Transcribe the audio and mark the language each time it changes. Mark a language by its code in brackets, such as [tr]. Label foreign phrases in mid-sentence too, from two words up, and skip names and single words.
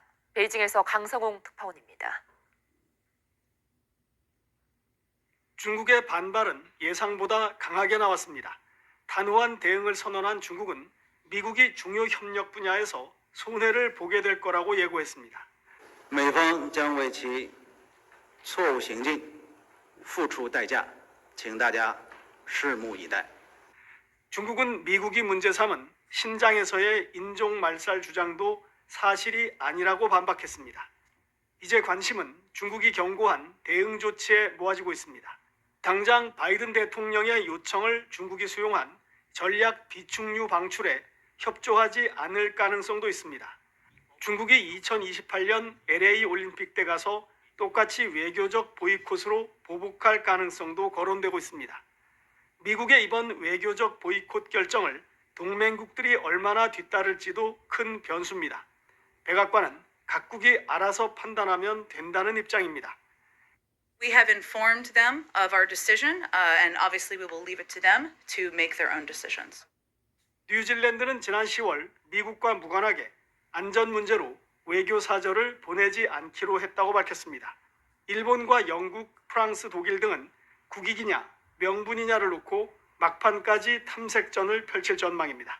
[ko] 베이징에서 강성웅 특파원입니다. 중국의 반발은 예상보다 강하게 나왔습니다. 단호한 대응을 선언한 중국은 미국이 중요 협력 분야에서 손해를 보게 될 거라고 예고했습니다. [zh] 美方将为其错误行径付出代价，请大家拭目以待。 [ko] 중국은 미국이 문제 삼은 신장에서의 인종 말살 주장도 사실이 아니라고 반박했습니다. 이제 관심은 중국이 경고한 대응 조치에 모아지고 있습니다. 당장 바이든 대통령의 요청을 중국이 수용한 전략 비축류 방출에 협조하지 않을 가능성도 있습니다. 중국이 2028년 LA 올림픽 때 가서 똑같이 외교적 보이콧으로 보복할 가능성도 거론되고 있습니다. 미국의 이번 외교적 보이콧 결정을 동맹국들이 얼마나 뒤따를지도 큰 변수입니다. 백악관은 각국이 알아서 판단하면 된다는 입장입니다. [en] We have informed them of our decision, and obviously we will leave it to them to make their own decisions. [ko] 뉴질랜드는 지난 10월 미국과 무관하게 안전 문제로 외교 사절을 보내지 않기로 했다고 밝혔습니다. 일본과 영국, 프랑스, 독일 등은 국익이냐 명분이냐를 놓고 막판까지 탐색전을 펼칠 전망입니다.